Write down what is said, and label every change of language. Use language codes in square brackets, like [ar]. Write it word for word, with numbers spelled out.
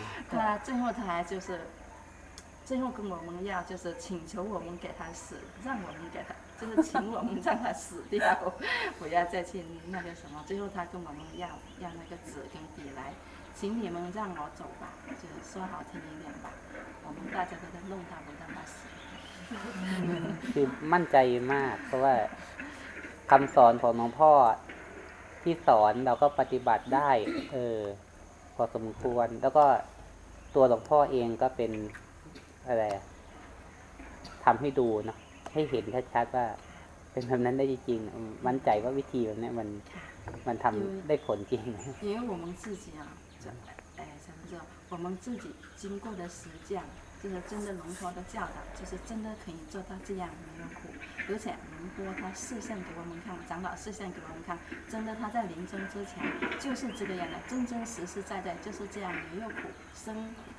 [zh] 他最后他还就是，最后跟我们要就是请求我们给他死，让我们给他就是请我们让他死掉，不要再去那个什么。最后他跟我们要要那个纸跟笔来。请你们让我走吧，就说好听一点吧，我们大家都在弄他，不让他死。 [th] คือมั่นใจมากเพราะว่าคำสอนของหลวงพ่อที่สอนเราก็ปฏิบัติได้เออพอสมควรแล้วก็ตัวหลวงพ่อเองก็เป็นอะไรทำให้ดูเนาะให้เห็นชัดๆว่าเป็นแบบนั้นได้จริงๆมั่นใจว่าวิธีแบบนี้มันมันทำได้ผลจริง [zh] 因为我们自己啊哎咱们说我们自己经过的实践就是真的龙婆的教导就是真的可以做到这样没有苦而且龙婆他示现给我们看长老示现给我们看真的他在临终之前就是这个样的真真实实在在就是这样没有苦生